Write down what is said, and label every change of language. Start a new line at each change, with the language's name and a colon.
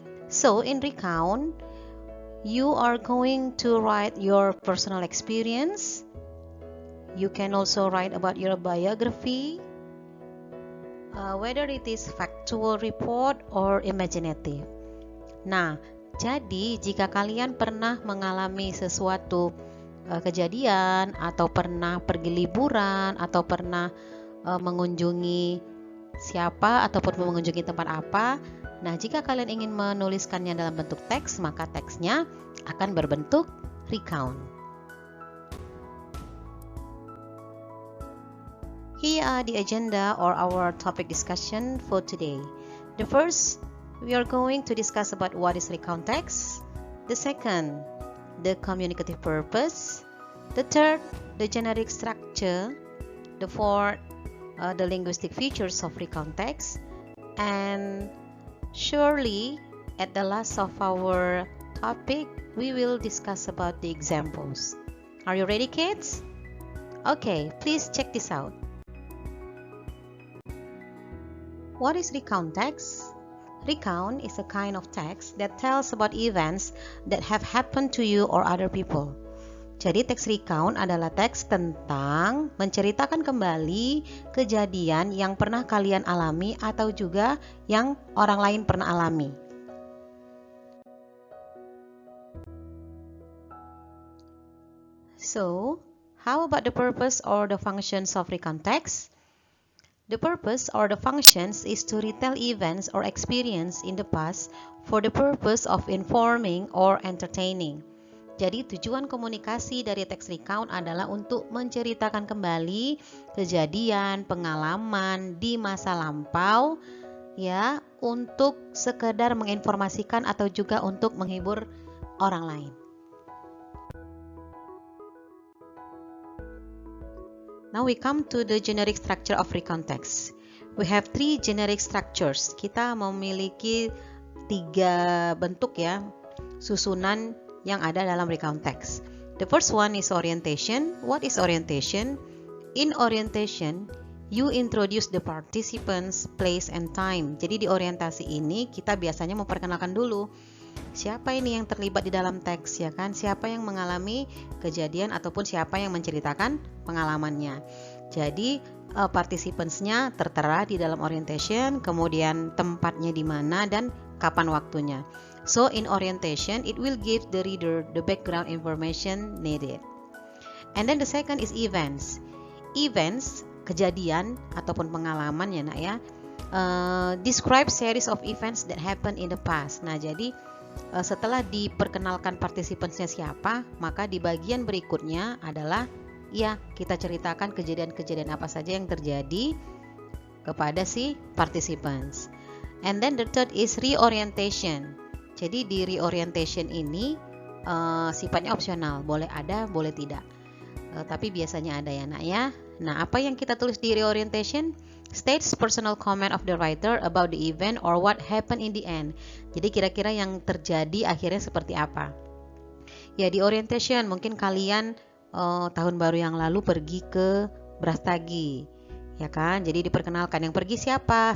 English: So in recount, you are going to write your personal experience. You can also write about your biography, whether it is factual report or imaginative.
Indonesian: Nah, jadi jika kalian pernah mengalami sesuatu kejadian, atau pernah pergi liburan, atau pernah mengunjungi siapa ataupun mengunjungi tempat apa, nah jika kalian ingin menuliskannya dalam bentuk teks, maka teksnya akan berbentuk recount.
English: Here are the agenda or our topic discussion for today. The first, we are going to discuss about what is recount text. The second, the communicative purpose. The third, the generic structure. The fourth, the linguistic features of recount text. And surely, at the last of our topic, we will discuss about the examples. Are you ready, kids? Okay, please check this out. What is recount text? Recount is a kind of text that tells about events that have happened to you or other people.
Indonesian: Jadi teks recount adalah teks tentang menceritakan kembali kejadian yang pernah kalian alami atau juga yang orang lain pernah alami.
English: So, how about the purpose or the functions of recount text? The purpose or the functions is to retell events or experience in the past for the purpose of informing or entertaining.
Indonesian: Jadi tujuan komunikasi dari teks recount adalah untuk menceritakan kembali kejadian, pengalaman di masa lampau, ya, untuk sekedar menginformasikan atau juga untuk menghibur orang lain.
English: Now we come to the generic structure of recount text. We have three generic structures.
Indonesian: Kita memiliki 3 bentuk ya, susunan yang ada dalam recount text.
English: The first one is orientation. What is orientation? In orientation, you introduce the participants, place, and time.
Indonesian: Jadi di orientasi ini kita biasanya memperkenalkan dulu siapa ini yang terlibat di dalam teks, ya kan? Siapa yang mengalami kejadian ataupun siapa yang menceritakan pengalamannya. Jadi participants-nya tertera di dalam orientation, kemudian tempatnya di mana dan kapan waktunya.
English: So in orientation, it will give the reader the background information needed. And then the second is events.
Indonesian: events, kejadian ataupun pengalaman ya nak ya.
English: Describe series of events that happen in the past.
Indonesian: Nah, jadi setelah diperkenalkan partisipansnya siapa, maka di bagian berikutnya adalah ya kita ceritakan kejadian-kejadian apa saja yang terjadi kepada si participants.
English: And then the third is reorientation.
Indonesian: Jadi di reorientation ini sifatnya opsional, boleh ada, boleh tidak. Tapi biasanya ada ya nak ya. Nah, apa yang kita tulis di reorientation?
English: States personal comment of the writer about the event or what happened in the end.
Indonesian: Jadi kira-kira yang terjadi akhirnya seperti apa. Ya, di orientation mungkin kalian tahun baru yang lalu pergi ke Brastagi, ya kan? Jadi diperkenalkan yang pergi siapa?